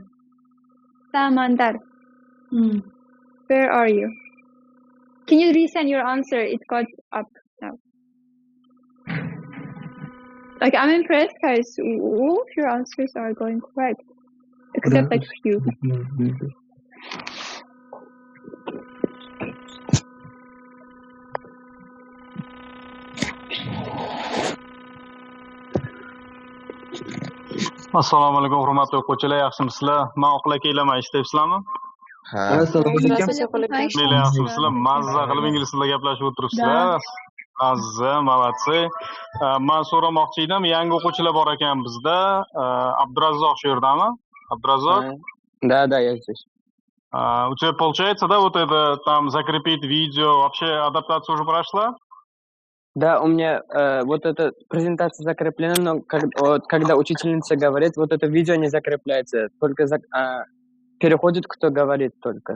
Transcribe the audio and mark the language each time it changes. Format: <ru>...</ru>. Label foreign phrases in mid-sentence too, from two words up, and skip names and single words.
<en>Samandar. Where are you? Can you resend your answer? It got up now. Like, I'm impressed, guys. All of your answers are going correct. Except like few.</en> <uz>Assalomu alaykum, hurmatli o'quvchilar, yaxshimisizlar? Men o'qila kelaman, ishlayapsizlarmi? Ha. Assalomu alaykum. Yaxshimisizlar? Mazza qilib ingliz tilida gaplashib o'tiribsizlar. Azza, молодцы. Men so'ramoqchi edim, yangi o'quvchilar bor ekan bizda. Abdurazzoq shu yerdami? Abdurazzoq?</uz> <ru>Да, я здесь. У тебя получается, да, вот это там закрепить видео, вообще адаптация уже прошла? Да, у меня вот эта презентация закреплена, но когда учительница говорит, вот это видео не закрепляется, только переходит, кто говорит только.</ru>